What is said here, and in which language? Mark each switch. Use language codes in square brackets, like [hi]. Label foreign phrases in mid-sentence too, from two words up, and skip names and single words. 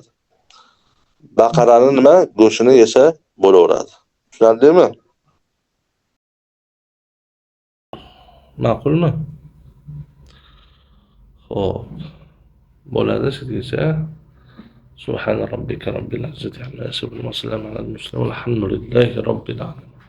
[uz] Baqarani nima go'shtini yesa bo'laveradi. Tushundingmi? Ma'qulmi? Xo'p. Bo'ladi sizgacha. [ar] سبحان ربك رب العزة عما يصفون وسلام على المرسلين والحمد لله رب العالمين.